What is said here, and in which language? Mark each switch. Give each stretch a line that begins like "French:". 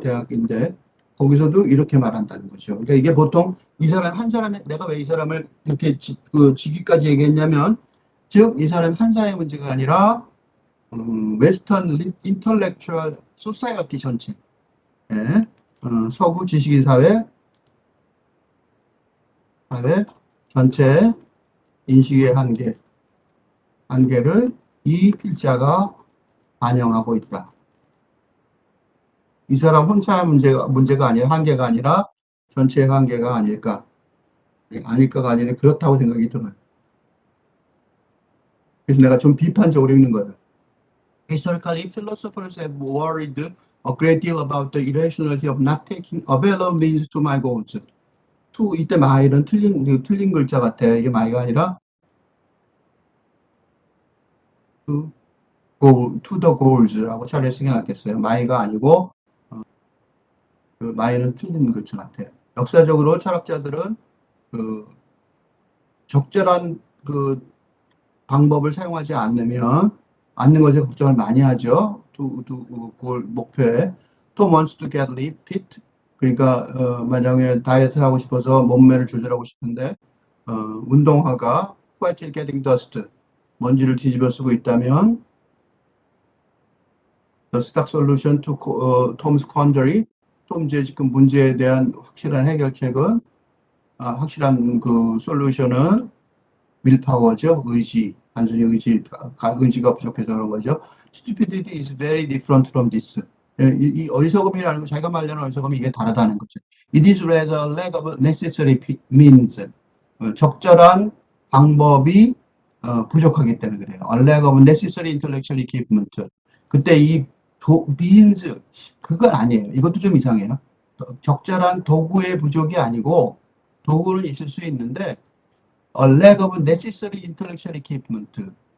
Korean: 대학인데 거기서도 이렇게 말한다는 거죠. 그러니까 이게 보통 이 사람 한 사람의 내가 왜 이 사람을 이렇게 직위까지 얘기했냐면 즉 이 사람 한 사람의 문제가 아니라 웨스턴 인터렉추얼 소사이어티 전체 서구 지식인 사회 전체 인식의 한계를 이 필자가 반영하고 있다. 이 사람 혼자의 문제가 아니라 한계가 아니라 전체의 한계가 아닐까. 아닐까가 아니라 그렇다고 생각이 들어요. 그래서 내가 좀 비판적으로 읽는 거예요.
English: Historically, philosophers have worried a great deal about the irrationality of not taking available means to my goals.
Korean: 이때 마일은 틀린 글자 같아. 이게 마이가 아니라
English: to the goals
Korean: 라고 차라리 쓰는 게 낫겠어요. 마이가 아니고 그 마이는 틀린 글자 같아요. 역사적으로 철학자들은 적절한 방법을 사용하지 않는 것에 걱정을 많이 하죠. 목표에.
English: Tom wants to get fit.
Korean: 그러니까 만약에 다이어트를 하고 싶어서 몸매를 조절하고 싶은데 운동화가
English: while getting dust
Korean: 먼지를 뒤집어 쓰고 있다면
English: the stock solution to Tom's quandary
Korean: 톰즈의 지금 문제에 대한 확실한 해결책은 확실한 솔루션은 willpower죠. 의지. 단순히 의지가 부족해서 그런 거죠.
English: Stupidity is very different from this.
Korean: 이 어리석음이라는 거, 자기가 말하는 어리석음이 이게 다르다는 거죠.
English: It is rather lack of necessary means.
Korean: 적절한 방법이 부족하기 때문에 그래요.
English: A lack of necessary intellectual equipment.
Korean: 그때 이 means 그건 아니에요. 이것도 좀 이상해요. 적절한 도구의 부족이 아니고 도구는 있을 수 있는데
English: a lack of necessary intellectual equipment.